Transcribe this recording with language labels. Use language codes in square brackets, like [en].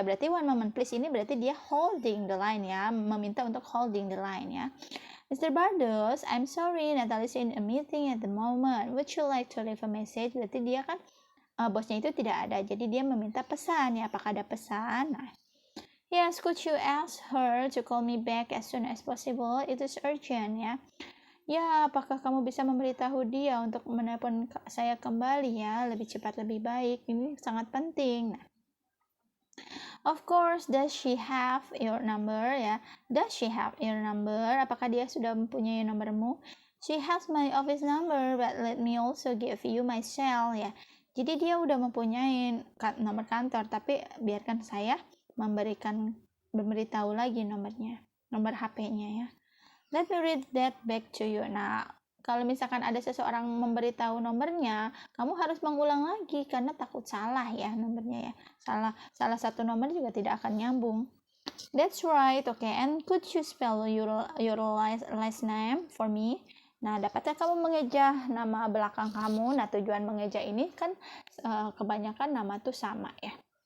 [id] Berarti [en] one moment please [id] ini berarti dia [en] holding the line [id] ya, meminta untuk holding the line ya. Mr. [en] Bardos, I'm sorry, Natalie's in a meeting at the moment. Would you like to leave a message? [id] Berarti dia kan bosnya itu tidak ada, jadi dia meminta pesan ya. Apakah ada pesan? [en] Nah, yes, could you ask her to call me back as soon as possible? It is urgent ya. [id] Ya, apakah kamu bisa memberitahu dia untuk menelpon saya kembali ya, lebih cepat lebih baik. Ini sangat penting. [en] Nah, of course, does she have your number ya? Does she have your number? [id] Apakah dia sudah mempunyai nomormu? [en] She has my office number, but let me also give you my cell ya. [id] Jadi dia udah mempunyai nomor kantor, tapi biarkan saya memberitahu lagi nomornya, nomor HP-nya ya. [en] Let me read that back to you. [id] Nah, kalau misalkan ada seseorang memberitahu nomornya, kamu harus mengulang lagi karena takut salah ya nomornya ya. Salah satu nomor juga tidak akan nyambung. [en] That's right. Okay, and could you spell your last name for me? [id] Nah, dapatkah kamu mengeja nama belakang kamu? Nah, tujuan mengeja ini kan kebanyakan nama tuh sama ya.